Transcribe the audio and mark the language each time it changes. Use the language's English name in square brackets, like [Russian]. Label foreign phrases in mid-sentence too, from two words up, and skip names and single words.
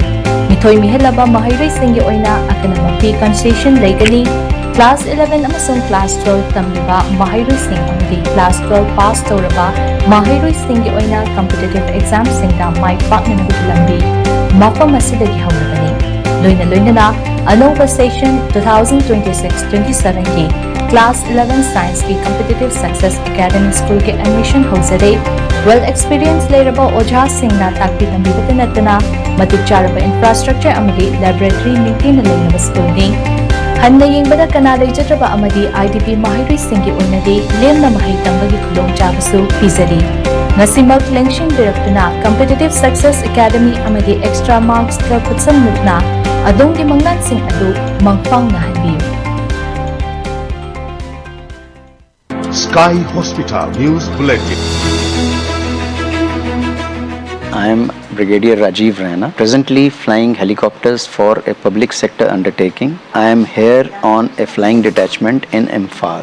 [Manipuri] Mithoi mihelaba mahairoi singi oina akana mapi concession legally Class 11 amasung Class 12 tamliba mahairoi sing amadi Class 12 pass toraba mahairoi singi oina [English] competitive exam [Manipuri] singda mai paknana lambi mafam asidagi hawlabani. Loina Anova Session 2026-27 ki Class 11 Science ki Competitive Success Academy School ke admission hosade [English] well experienced [Manipuri] leiraba Ojha Singna takpi tambi batanatana matik charaba infrastructure amadi laboratory ningtina leiraba school ni hanna yengbada kana leijatraba amadi IDP mahairoi singi oinadi lemna mahai tambagi khudong chabasu pizari Nasimak lengshin biraktuna Competitive Success Academy amadi Extra Marks ka khutsam mutna adongi manglan sing adu mangfang na hanbiyu. [English] Sky Hospital News Bulletin. I am Brigadier Rajiv Raina, presently flying helicopters for a public sector undertaking. I am here on a flying detachment in Imphal.